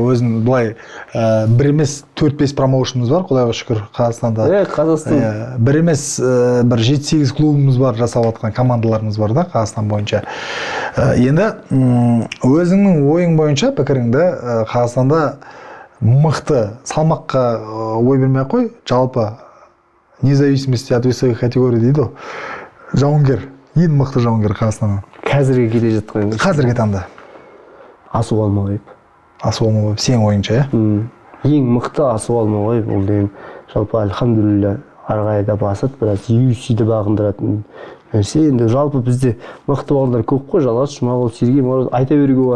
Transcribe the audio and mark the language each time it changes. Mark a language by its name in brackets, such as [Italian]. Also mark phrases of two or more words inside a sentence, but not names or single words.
[Kazakh] Өзін былай бір емес 4-5 промоушнымыз бар, Құдайға шүкір, Қазақстанда. Қазақстан. Бір емес бір 7-8 клубымыз бар, жасап жатқан командаларымыз бар да Қазақстан бойынша. Енді өзіңнің ойың бойынша пікіріңді Қазақстанда мықты салмаққа ой бермей қой, жалпы [Russian] независимости от весовых категорий [Kazakh] дейді ғой. Жауынгер, ең мықты жауынгер Қазақстаннан. Қазіргі келе жатқан. Қазіргі таңда. Асу Алмағайып. Асу Алмағайып, сен ойыңша, ең мықты Асу Алмағайып, ол деген жалпы альхамдулилля ары қарай да басады, біраз UFC-ді бағындыратын Енді жалпы бізде мықты балдар көп қой, Жалғас, Жұмағұл, Сергей, Мороз айта беруге болады.